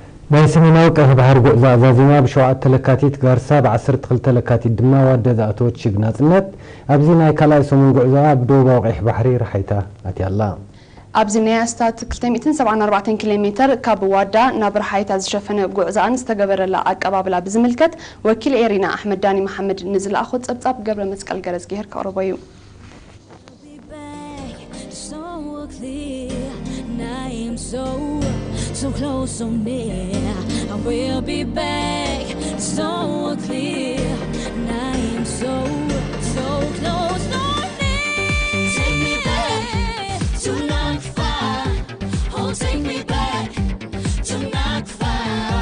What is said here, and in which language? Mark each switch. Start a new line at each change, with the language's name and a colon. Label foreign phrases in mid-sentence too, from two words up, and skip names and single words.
Tigrinya: ናይ ሰሜናዊ ቀይ ባህር ጉዕዞ ኣዛዚማ ብሸውዓተ ተለካቲት ጋርሳ ብ12 ተለካቲት ድማ ዋደ ዝኣተወት ሽግናጽነት ኣብዚ ናይ ካልኣይ ሰሙን ጉዕዞኣ ብደቡባዊ ቀይሕ ባሕሪ ረሓይታ ኣትያላ ኣብዚ ናይ ኣስታት 274 ኪሎ ሜትር ካብ ዋዳ ናብ ረሓይታ ዝሸፈነ ጉዕዞኣን ዝተገበረላ ኣቀባብላ ብዝምልከት ወኪል ኤሪና ኣሕመድ ዳኒ መሐመድ ንዝለኣኹ ጸብጻብ ገብረ መስቀል ገረዝ ጌር ከቕርቦ እዩ
English: So close, so near. I will be back. So clear. And I am so close, so near. Take me back to not far. Oh, take me back to not far.